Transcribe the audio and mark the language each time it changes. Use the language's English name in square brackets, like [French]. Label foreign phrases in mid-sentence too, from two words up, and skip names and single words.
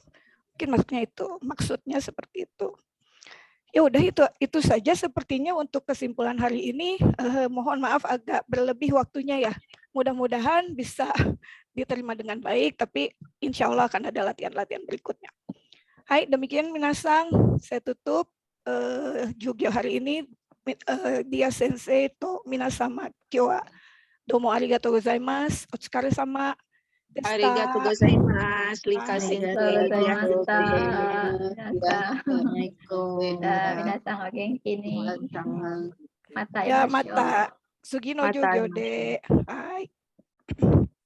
[Indonesian] Mungkin maksudnya seperti itu. Ya udah itu saja sepertinya untuk kesimpulan hari ini. Mohon maaf agak berlebih waktunya ya. Mudah-mudahan bisa diterima dengan baik, tapi insya Allah akan ada latihan-latihan berikutnya. Hai, demikian minasang, saya tutup Jugyo hari ini. [Japanese] Dia先生と皆様今日はどうもありがとうございます。お疲れ様. ありがとうございます。Rika先生. 皆さんお元気に。また Ya, imasho. また。次の Mata 授業で。はい.